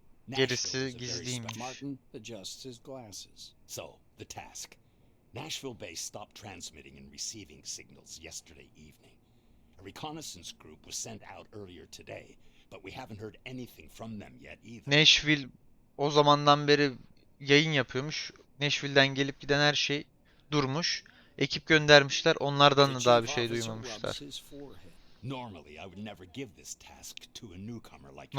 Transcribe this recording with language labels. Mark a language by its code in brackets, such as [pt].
[tr] Gerisi [en] Nashville is a very [tr] gizliymiş. [en] special... Martin adjusts his glasses. So, the task. Nashville base stopped transmitting and receiving signals yesterday evening. A reconnaissance group was sent out earlier today, but we haven't heard anything from them yet either. [tr] Nashville o zamandan beri yayın yapıyormuş. Nashville'den gelip giden her şey durmuş. Ekip göndermişler. Onlardan da daha bir şey duymamışlar. [en] Normally, I would never give this task to a newcomer like